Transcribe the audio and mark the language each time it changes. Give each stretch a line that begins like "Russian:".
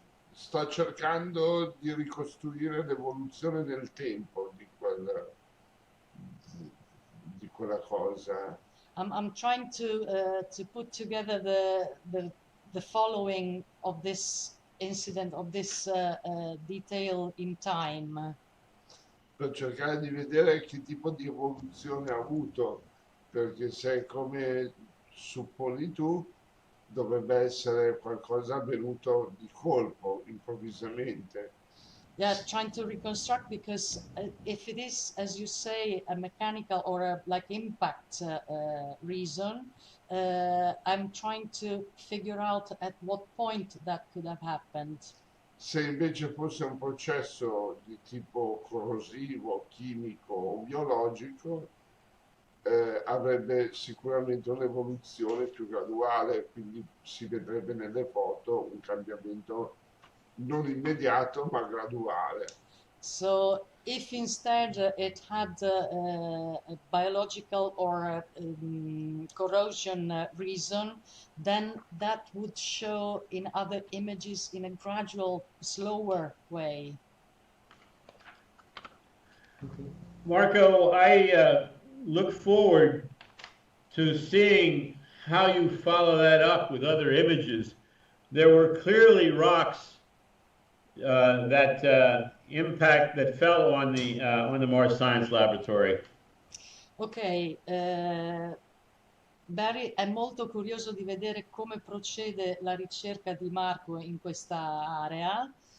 Italian: Sto cercando di ricostruire l'evoluzione nel tempo di quella cosa.
English: I'm trying to put together the following of this incident, of this detail in time.
Italian: Per cercare di vedere che tipo di evoluzione ha avuto, perché se come supponi tu, dovrebbe essere qualcosa avvenuto di colpo, improvvisamente.
English: Yeah, trying to reconstruct, because if it is, as you say, a mechanical or a like impact reason, I'm trying to figure out at what point that could have happened.
Italian: Se invece fosse un processo di tipo corrosivo, chimico o biologico, avrebbe sicuramente un'evoluzione più graduale, quindi si vedrebbe nelle foto un cambiamento non immediato ma graduale.
English: So if instead it had a biological or a, corrosion reason, then that would show in other images in a gradual, slower way. Okay. Marco, I look forward to seeing how you follow that up with other images. There were clearly rocks that fell on the Mars Science Laboratory.
Italian: Ok, Barry è molto curioso di vedere come procede la ricerca di Marco in questa area.